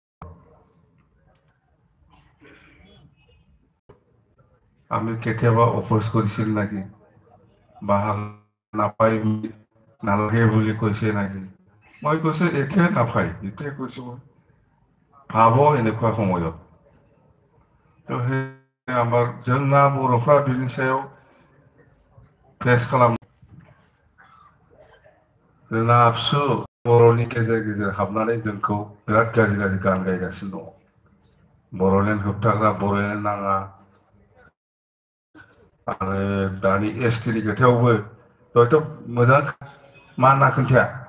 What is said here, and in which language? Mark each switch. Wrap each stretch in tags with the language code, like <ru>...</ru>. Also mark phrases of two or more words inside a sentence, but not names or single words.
<as>আমি কেতিয়াবা অপোজ কৰিছিল নেকি বা নাপায় নালাগে বুলি কৈছে নেকি মই কৈছোঁ এতিয়া নাপায় এতিয়া কৈছোঁ মই ভাব এনেকুৱা সময়ত তো সেই আমাৰ</as> <brx>जोंना बर'फ्रा बिनि सायाव फेस खालाम जोंना आबसु बर'नि गेजेर गेजेर हाबनानै जोंखौ बिराद गाज्रि गान गायगासिनो दङ बर'लेण्ड होबथाग्रा बर'लेण्ड नाङा आरो दानि एसटिनि खोथायावबो हयथ' मोजां मा होनना खोन्थाया</brx>